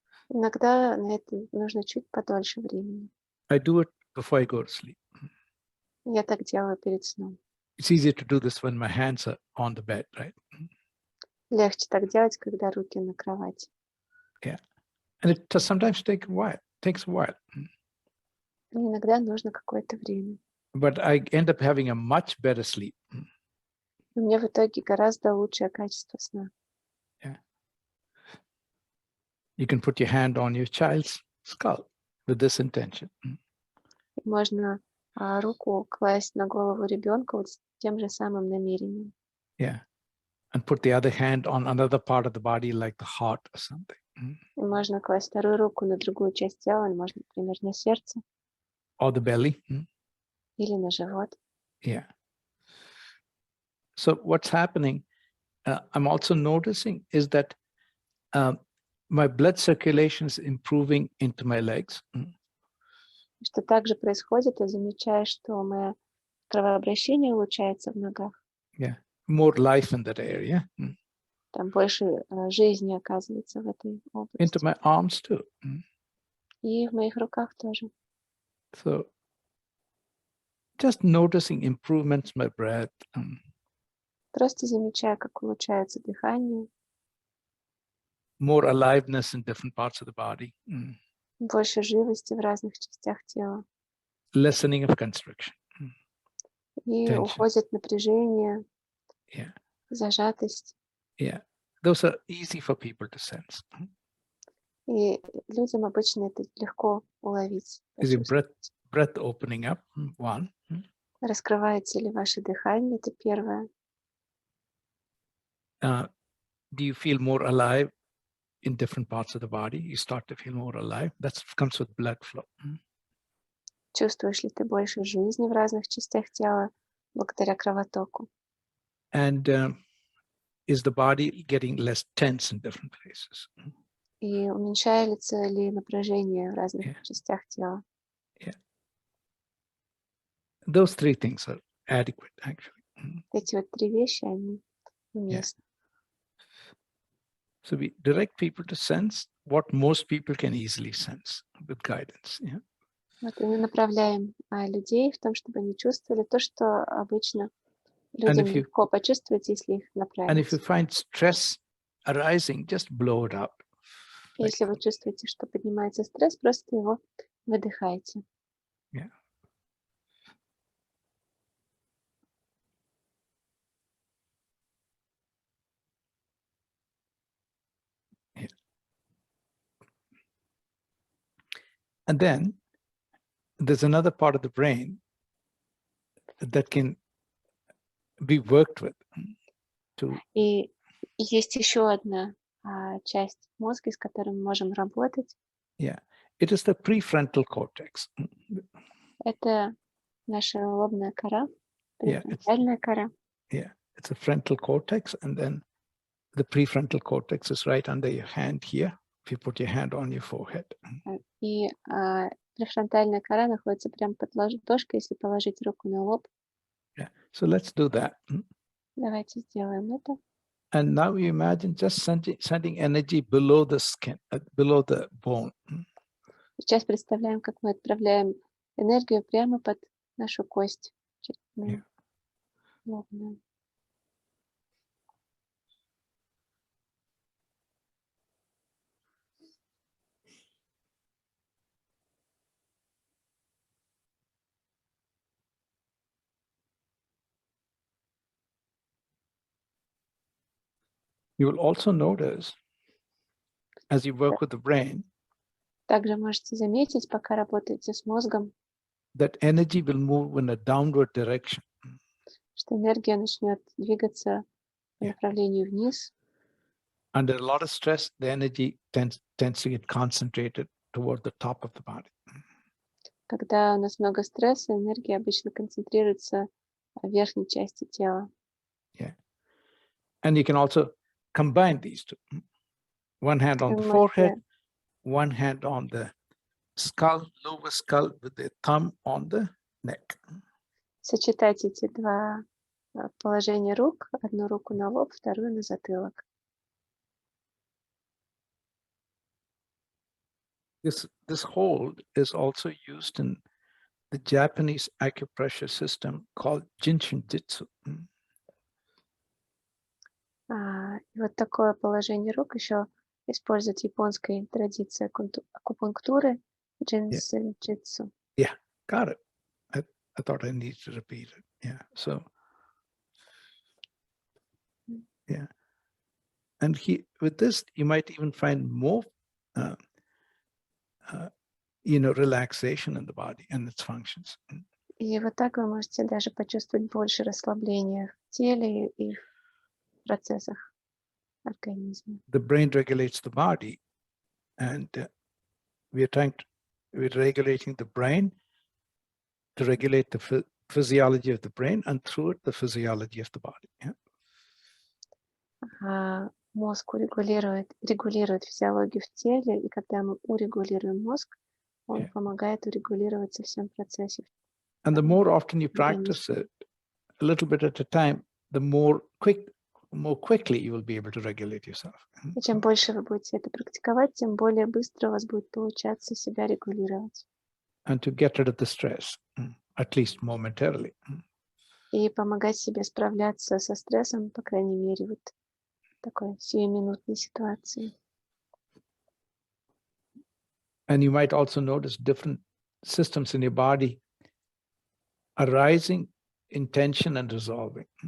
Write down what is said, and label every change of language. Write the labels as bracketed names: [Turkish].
[Russian] Иногда на это нужно чуть подольше времени. [English] I do it before I go to sleep. [Russian] Я так делаю перед сном. [English] It's easier to do this when my hands are on the bed, right? [Russian] Легче так делать, когда руки на кровати. [English] Yeah. And it sometimes takes a while. [Russian] И иногда нужно какое-то время. [English] But I end up having a much better sleep. [Russian] У меня в итоге гораздо лучшее качество сна. [English] Yeah. You can put your hand on your child's skull with this intention. [Russian] Можно руку класть на голову ребенка вот с тем же самым намерением. [English] Yeah. And put the other hand on another part of the body like the heart or something. [Russian] И можно класть вторую руку на другую часть тела, можно, например, на сердце. [English] Or the belly. [Russian] Или на живот. [English] Yeah. So what's happening, I'm also noticing is that my blood circulation is improving into my legs. [Russian] Что также происходит, я замечаю, что мое кровообращение улучшается в ногах. [English] Yeah. More life in that area. [Russian] Там больше жизни оказывается в этой области. [English] Into my arms too. [Russian] И в моих руках тоже. [English] So just noticing improvements in my breath. [Russian] Просто замечаю, как улучшается дыхание. [English] More aliveness in different parts of the body. [Russian] Больше живости в разных частях тела. [English] Lessening of constriction. [Russian] И [English] Tension. [Russian] уходит напряжение, [English] Yeah. [Russian] зажатость. [English] Yeah. Those are easy for people to sense. [Russian] И людям обычно это легко уловить. [English] Is your breath opening up? One. [Russian] Раскрывается ли ваше дыхание? Это первое. [English] Do you feel more alive in different parts of the body? You start to feel more alive. That comes with blood flow. [Russian] Чувствуешь ли ты больше жизни в разных частях тела благодаря кровотоку? [English] And is the body getting less tense in different places? [Russian] И уменьшается ли напряжение в разных частях тела? [English] Yeah. Those three things are adequate, actually. [Russian] Эти вот три вещи, они уместны. [English] So we direct people to sense what most people can easily sense with guidance. Yeah. [Russian] Вот, и мы направляем людей в том, чтобы они чувствовали то, что обычно людям легко почувствовать, если их направить. [English] And if you find stress arising, just blow it out. [Russian] Если вы чувствуете, что поднимается стресс, просто его выдыхайте. [English] Yeah. Yeah. And then there's another part of the brain that can be worked with. [Russian] И есть еще одна часть мозга, с которой мы можем работать. [English] Yeah, it is the prefrontal cortex. [Russian] Это наша лобная кора, префронтальная кора. [English] Yeah, it's a frontal cortex, and then the prefrontal cortex is right under your hand here. If you put your hand on your forehead. [Russian] И префронтальная кора находится прямо под ладошкой, если положить руку на лоб. [English] Yeah, so let's do that. [Russian] Давайте сделаем это. [English] And now you imagine just sending energy below the skin, below the bone. [Russian] Сейчас представляем, как мы отправляем энергию прямо под нашу кость. [English] Yeah. [Russian] Лобную. [English] You will also notice, as you work with the brain, [Russian] также можете заметить, пока работаете с мозгом, [English] that energy will move in a downward direction. [Russian] что энергия начнет двигаться по направлению вниз. [English] Under a lot of stress, the energy tends to get concentrated toward the top of the body. [Russian] Когда у нас много стресса, энергия обычно концентрируется в верхней части тела. [English] Yeah. And you can also combine these two. One hand on the forehead, one hand on the skull, lower skull, with the thumb on the neck. [Russian] Сочетать эти два положения рук, одну руку на лоб, вторую на затылок. [English] This hold is also used in the Japanese acupressure system called Jinshin-jitsu. [Russian] И вот такое положение рук еще используют в японской традиции акупунктуры джинсен-джитсу. [English] Yeah, got it. I thought I needed to repeat it. Yeah, so yeah, and with this you might even find more, relaxation in the body and its functions. [Russian] И вот так вы можете даже почувствовать больше расслабления в теле и в процессах организма. [English] The brain regulates the body, and we're regulating the brain to regulate the physiology of the brain, and through it the physiology of the body. Yeah? [Russian] Мозг регулирует физиологию в теле, и когда мы урегулируем мозг, он помогает урегулировать со всем процессе. [English] And the more often you practice it, a little bit at a time, the more quickly you will be able to regulate yourself. [Russian] И чем больше вы будете это практиковать, тем более быстро у вас будет получаться себя регулировать. [English] And to get rid of the stress, at least momentarily. [Russian] И помогать себе справляться со стрессом, по крайней мере, вот такой сиюминутной ситуации. [English] And you might also notice different systems in your body arising in tension and dissolving.